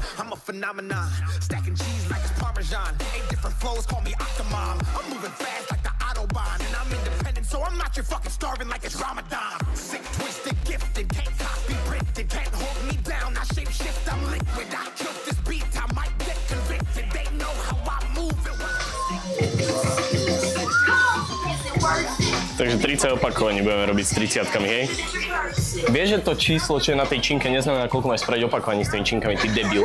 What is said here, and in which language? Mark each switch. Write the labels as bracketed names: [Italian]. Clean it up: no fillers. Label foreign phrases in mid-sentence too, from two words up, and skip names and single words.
[English] I'm a phenomenon, stacking cheese like it's Parmesan. 8 different flows, call me Octomom. I'm moving fast like the Autobahn, and I'm independent, so I'm not your fucking starving like it's Ramadan. Sick, twisted, gifted, can't copy, printed, can't hold me down. I shape shift, I'm liquid. I killed this beat, I might get convicted. They know how I move it. [Slovak] Takže 30 opakovaní budeme robiť s 30-kami, hej? Vieš, že to číslo, čo je na tej činke, neznamená, koľko máš spraviť opakovaní s tými činkami, ty debil.